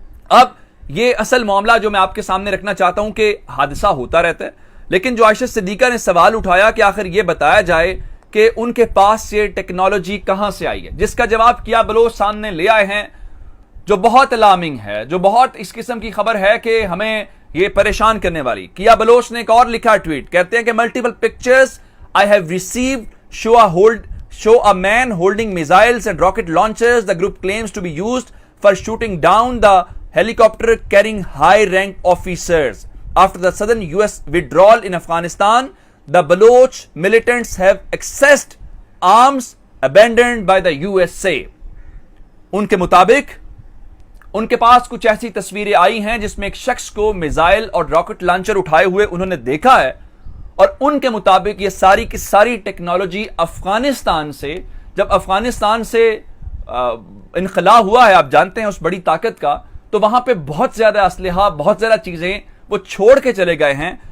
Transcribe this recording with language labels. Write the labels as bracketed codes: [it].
[hi] अब ये असल मामला जो मैं आपके सामने रखना चाहता हूं कि हादसा होता रहता है, लेकिन जो आयशा सिद्दीका ने सवाल उठाया कि आखिर ये बताया जाए कि उनके पास ये टेक्नोलॉजी कहां से आई है, जिसका जवाब किया बलोच सामने ले आए हैं, जो बहुत अलार्मिंग है, जो बहुत इस किस्म की खबर है कि हमें ये परेशान करने वाली। किया बलोच ने एक और लिखा ट्वीट, कहते हैं कि [en] Multiple pictures I have received show a man holding missiles and rocket launchers the group claims to be used for shooting down the helicopter carrying high rank officers after the southern US withdrawal in Afghanistan. The Baloch militants have accessed arms abandoned by the USA. [hi] उनके मुताबिक उनके पास कुछ ऐसी तस्वीरें आई हैं जिसमें एक शख्स को मिसाइल और रॉकेट लॉन्चर उठाए हुए उन्होंने देखा है, और उनके मुताबिक ये सारी की सारी टेक्नोलॉजी अफगानिस्तान से, जब अफगानिस्तान से इनखला हुआ है, आप जानते हैं उस बड़ी ताकत का, तो वहां पे बहुत ज्यादा असलहा, बहुत ज्यादा चीजें वो छोड़ के चले गए हैं।